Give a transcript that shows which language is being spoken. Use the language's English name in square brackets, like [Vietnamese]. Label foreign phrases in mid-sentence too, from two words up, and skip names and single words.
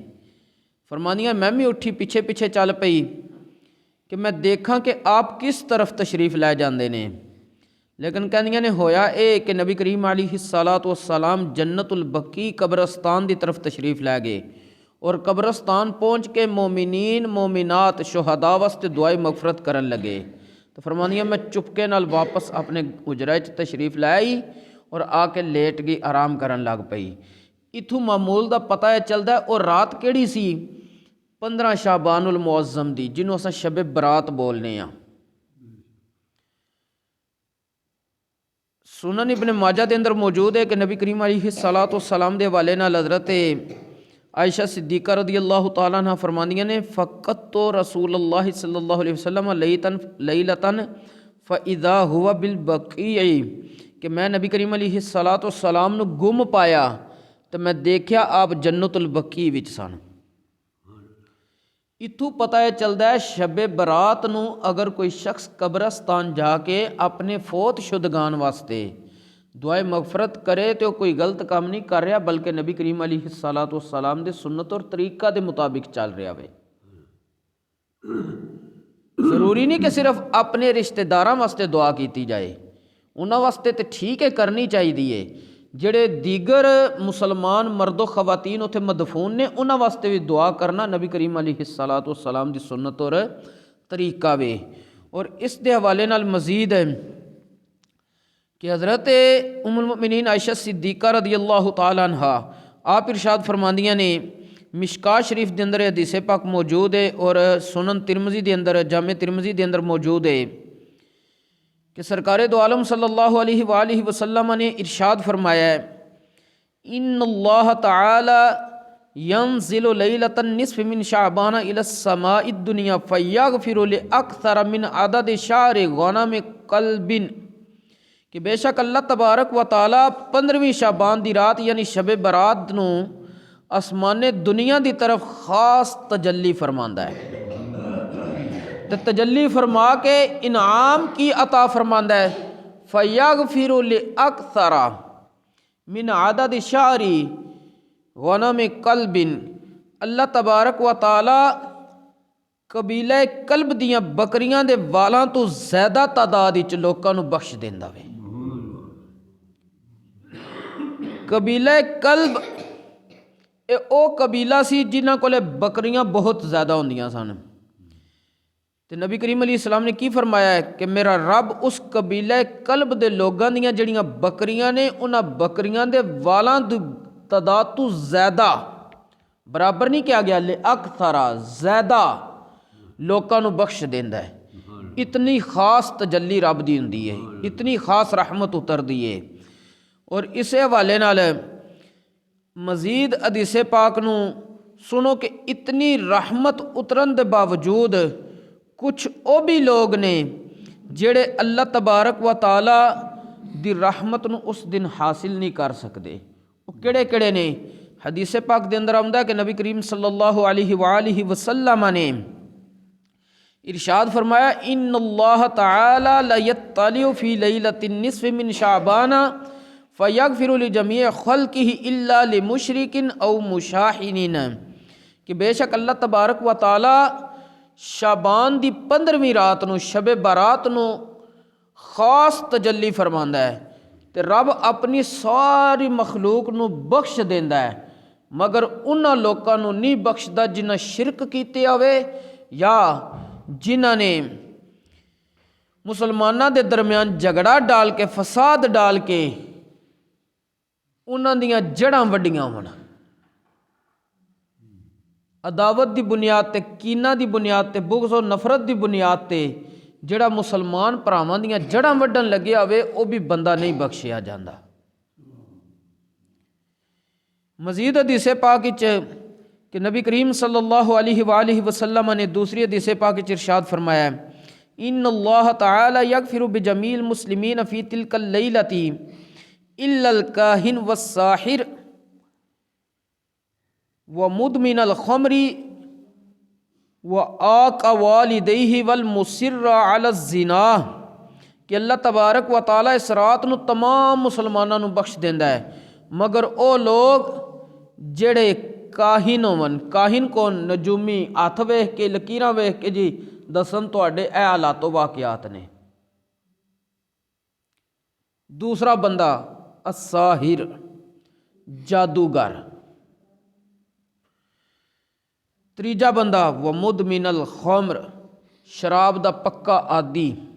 [Punjabi] فرماندیاں میں بھی اٹھی پیچھے پیچھے چل پئی کہ میں دیکھاں کہ آپ کس طرف تشریف لے جاندے نے، لیکن کہندیاں نے ہویا اے کہ نبی کریم علیہ الصلاۃ والسلام جنت البقیع قبرستان دی طرف تشریف لے گئے اور قبرستان پہنچ کے مومنین مومنات شہداء واسطے دعائے مغفرت کرن لگے۔ تو فرماندیاں میں چپکے نال واپس اپنے حجرے چ تشریف لے آئی اور آ کے لیٹ گئی، آرام کرن لگ پئی۔ اتھوں معمول دا پتہ ہے چلدا ہے اور رات کیڑی سی؟ 15 شعبان المعظم دی، جنوں اساں شب برات بولنے ہاں۔ سنن ابن ماجہ دے اندر موجود ہے کہ نبی کریم علیہ الصلاۃ والسلام دے حوالے نال حضرت عائشہ صدیقہ رضی اللہ تعالیٰ عنہ فرماندیاں نے [Arabic] فقط تو رسول اللہ صلی اللہ علیہ وسلم لیلتن فاذا ہوا بالبقیع [Punjabi] کہ میں نبی کریم علیہ الصلاۃ والسلام نو گم پایا تو میں دیکھیا آپ جنت البقیع وچ سن۔ اتھوں پتہ ہے چلدا ہے شب برات نو اگر کوئی شخص قبرستان جا کے اپنے فوت شدگان واسطے دعائے مغفرت کرے تو کوئی غلط کام نہیں کر رہا، بلکہ نبی کریم علیہ الصلاۃ والسلام دے سنت اور طریقہ دے مطابق چل رہا ہوئے۔ ضروری نہیں کہ صرف اپنے رشتہ داراں واسطے دعا کیتی جائے، انہاں واسطے تے ٹھیک ہے کرنی چاہیے، جڑے دیگر مسلمان مرد و خواتین اتھے مدفون نے انہاں واسطے بھی دعا کرنا نبی کریم علیہ الصلاۃ والسلام دی سنت اور طریقہ وے۔ اور اس دے حوالے نال مزید ہے کہ حضرت ام المؤمنین عائشہ صدیقہ رضی اللہ تعالیٰ عنہا آپ ارشاد فرماندیاں نے، مشکاہ شریف دے اندر حدیث پاک موجود ہے اور سنن ترمذی دے اندر، جامع ترمذی دے اندر موجود ہے کہ سرکار دو عالم صلی اللہ علیہ وآلہ وسلم نے ارشاد فرمایا ہے، [Arabic] ان اللہ تعالی ينزل ليلة النصف من شعبان إلى السماء الدنيا فيغفر لأكثر من عدد شعر غنم قلب، [Punjabi] کہ بے شک اللہ تبارک و تعالیٰ 15ویں شعبان دی رات یعنی شب برات نو آسمان دنیا دی طرف خاص تجلی فرماندا ہے، تے تجلی فرما کے انعام کی عطا فرماندا ہے۔ [Arabic] فیغفر لأکثر من عدد شعر غنم قلب، [Punjabi] اللہ تبارک و تعالی قبیلہ قلب دیاں بکریاں دے والاں تو زیادہ تعداد وچ لوکاں نو بخش دیندا وے۔ قبیلہ قلب اے او قبیلہ سی جنہاں کولے بکریاں بہت زیادہ ہوندیاں سن، تے نبی کریم علیہ السلام نے کی فرمایا ہے کہ میرا رب اس قبیلہ قلب دے لوگاں دیاں جڑیاں بکریاں نے انہاں بکریاں دے والاں دی تعداد تو زیادہ، برابر نہیں کیا گیا، اکثر زیادہ لوکاں نو بخش دیندا ہے۔ اتنی خاص تجلی رب دی ہوندی ہے، اتنی خاص رحمت اتردی ہے۔ اور اسے حوالے نال مزید حدیث پاک نو سنو کہ اتنی رحمت اترن دے باوجود کچھ او بھی لوگ نے جڑے اللہ تبارک و تعالی دی رحمت نو اس دن حاصل نہیں کر سکتے۔ وہ کیڑے کیڑے نے؟ حدیث پاک دے اندر آمدا کہ نبی کریم صلی اللہ علیہ وآلہ وسلم نے ارشاد فرمایا [Arabic] ان اللہ تعالی لیطلع فی لیلۃ النصف من شعبان فیغفر لجمیع خلقہ الا لمشرک او مشاحن، [Punjabi] کہ بے شک اللہ تبارک و تعالی شعبان دی 15ویں رات نو شب برات نو خاص تجلی فرماندا ہے، تے رب اپنی ساری مخلوق نو بخش دیندا ہے، مگر انہاں لوکاں نو نہیں بخشدا جنہاں شرک کیتے ہوئے یا جنہاں نے مسلماناں دے درمیان جھگڑا ڈال کے فساد ڈال کے انہاں دیاں جڑاں وڈیاں ہون، عداوت دی بنیاد تے، کینہ دی بنیاد تے، بغض و نفرت دی بنیاد تے جڑا مسلمان بھراواں دیاں جڑاں وڈن لگیا ہوئے وہ بھی بندہ نہیں بخشیا جاندا۔ مزید حدیث پاک وچ کہ نبی کریم صلی اللہ علیہ وآلہ وسلم نے دوسری حدیث پاک وچ ارشاد فرمایا ہے [Arabic] ان اللہ تعالی یغفر بجمیع المسلمین فی تلک اللیلۃ الا الکاہن والساحر ومدمن الخمر وآق والدیہ والمصر علی الزنا، [Punjabi] کہ اللہ تبارک و تعالی اس رات نو تمام مسلماناں نو بخش دیندا ہے مگر او لوگ جڑے کاہن ہون۔ کاہن کون؟ نجومی، ہاتھ ویکھ کے لکیراں ویکھ کے جی دسن تواڈے اے حالات و واقعات نے۔ دوسرا بندہ الساحر، جادوگر۔ تیجا بندہ [Arabic] ومدمن الخمر، [Punjabi] شراب دا پکا عادی۔